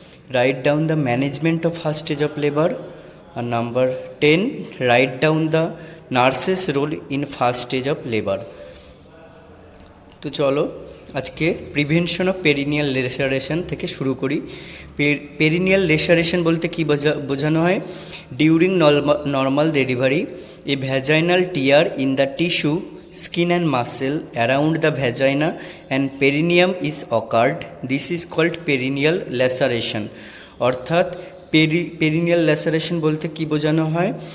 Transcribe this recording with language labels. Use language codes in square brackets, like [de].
[en] Write down the management of first stage of labour. আর number 10, write down the nurses role in first stage of labour. [bn] তো চলো আজকে prevention of perineal লেসারেশন থেকে শুরু করি। Perineal লেসারেশন বলতে কী বোঝানো হয়? [en] During normal delivery a vaginal tear in the tissue, skin and muscle around the vagina and perineum is occurred. This is called perineal laceration. [bn] অর্থাৎ পেরিনিয়াল ল্যাসারেশন বলতে কী বোঝানো হয়?